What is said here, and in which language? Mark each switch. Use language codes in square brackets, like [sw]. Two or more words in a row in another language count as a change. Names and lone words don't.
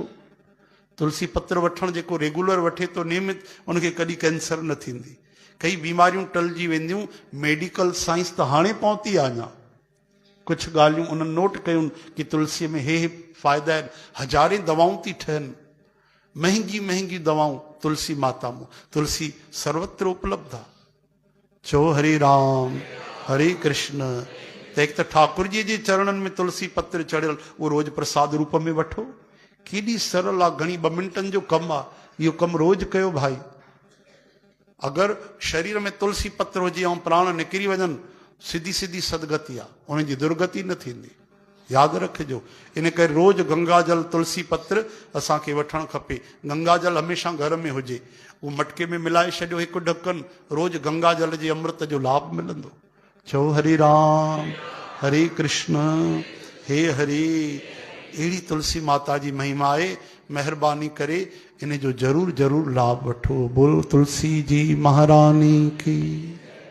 [sd] तुलसी पत्र वठणु जेको रेगुलर वठे थो नियमित, उनखे कॾहिं कैंसर न थींदी, कई बीमारियूं टलिजी वेंदियूं। [en] medical science [sd] त हाणे पहुती आहे, अञा कुझु ॻाल्हियूं उन्हनि नोट कयूं कि तुलसीअ में हे फ़ाइदा आहिनि। हज़ारे दवाऊं थी ठहनि, महांगी महांगी दवाऊं तुलसी माता में। तुलसी सर्वत्र उपलब्ध आहे। चओ हरे राम, हरे कृष्ण। त हिकु त ठाकुर जी जे चरणनि में तुलसी पत्र चढ़ियल, उहो रोज़ प्रसाद रूप में वठो। केॾी सरल आहे, घणी 2 मिंटनि जो कमु आहे। इहो कमु रोज़ कयो भाई। अगरि शरीर में तुलसी पत्र हुजे ऐं प्राण निकिरी वञनि, सिधी सिधी सदगति आहे, उनजी दुर्गति न थींदी। यादि रखिजो। इन करे रोज़ गंगा जल तुलसी पत्र असांखे वठणु खपे। गंगा जल हमेशह घर में हुजे, उहो मटके में मिलाए छॾियो, हिकु ढकन, रोज़ गंगा जल जे अमृत जो लाभ मिलंदो। चओ हरे राम, हरे कृष्ण, हे हरि। अहिड़ी तुलसी माता जी महिमा आहे। महिरबानी करे इन जो ज़रूर ज़रूर लाभ वठो। [hi] बोल तुलसी जी महारानी की।